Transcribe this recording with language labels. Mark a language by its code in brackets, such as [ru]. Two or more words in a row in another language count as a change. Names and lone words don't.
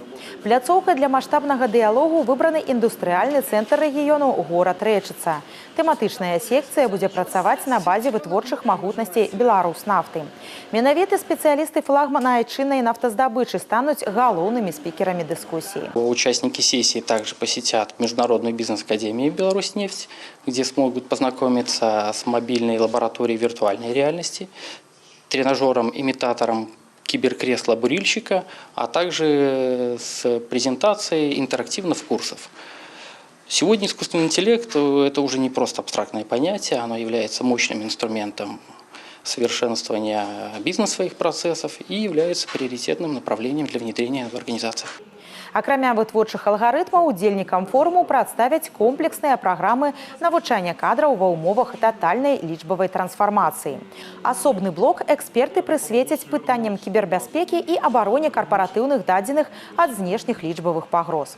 [be] Пляцоўкай для маштабнага дыялогу выбраны індустрыяльны цэнтр рэгіёну горад Рэчыца. Тэматычная секцыя будзе працаваць на базе вытворчых магутнасцей Беларуснафты. Менавіта спецыялісты флагмана айчыннай нафтаздабычы стануць галоўнымі спікерамі дыскусіі. [ru] Участники сессии также посетят Международную бизнес-академию «Беларусьнефть», где смогут познакомиться с мобильной лабораторией виртуальной реальности, тренажером-имитатором киберкресла-бурильщика, а также с презентацией интерактивных курсов. Сегодня искусственный интеллект – это уже не просто абстрактное понятие, оно является мощным инструментом совершенствования бизнесовых процессов и является приоритетным направлением для внедрения в организациях. [be] Акрамя вытворчых алгарытмаў, удзельнікам форуму прадставяць комплексныя праграмы навучання кадраў ва ўмовах татальнай лічбавай трансфармацыі. Асобны блок эксперты прысвецяць пытанням кібербяспекі і абароне карпаратыўных дадзеных ад знешніх лічбавых пагроз.